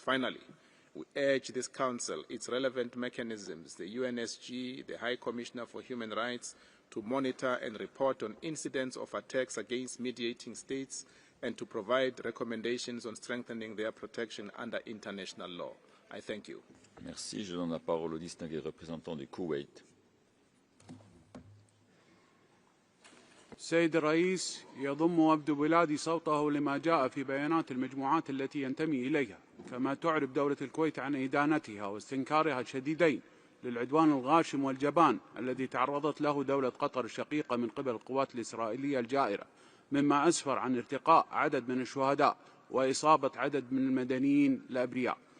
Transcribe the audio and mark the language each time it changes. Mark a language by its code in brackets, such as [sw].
[en] Finally, we urge this Council, its relevant mechanisms, the UNHRC, the High Commissioner for Human Rights, to monitor and report on incidents of attacks against mediating states and to provide recommendations on strengthening their protection under international law. I thank you. [fr] Merci. Je donne la parole au distingué représentant du Koweït. [ar] سيد الرئيس، يضم وفد بلادي صوته لما جاء في بيانات المجموعات التي ينتمي إليها، كما تعرب دولة الكويت عن إدانتها واستنكارها الشديدين للعدوان الغاشم والجبان الذي تعرضت له دولة قطر الشقيقة من قبل القوات الإسرائيلية الجائرة، مما أسفر عن ارتقاء عدد من الشهداء وإصابة عدد من المدنيين الأبرياء.